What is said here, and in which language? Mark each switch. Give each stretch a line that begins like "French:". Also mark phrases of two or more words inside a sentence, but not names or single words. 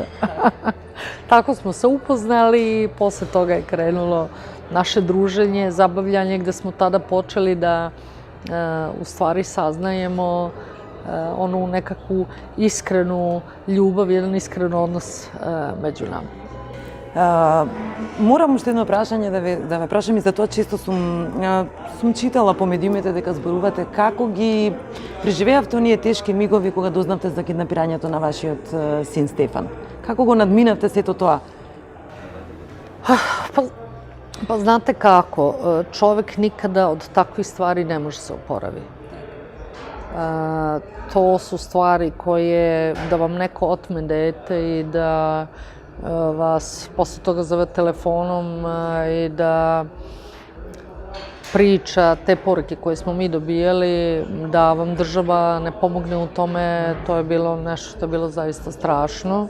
Serbian: Tako smo se upoznali i posle toga je krenulo naše druženje, zabavljanje, gde smo tada počeli da u stvari saznajemo onu nekakvu iskrenu ljubav, jedan iskren odnos među nama.
Macedonian: Морам уште едно прашање да ве прашам и за тоа често сум читала по медиумите дека зборувате како ги преживеавте оние тешки мигови кога дознавте за киднапирањето на вашиот син Стефан. Како го надминавте сето тоа?
Serbian: Pa znate kako, čovek nikada od takvih stvari ne može se oporavi. To su stvari koje, da vam neko otme dete i da vas posle toga zove telefonom i da priča te poruke koje smo mi dobijali, da vam država ne pomogne u tome, to je bilo nešto što je bilo zaista strašno.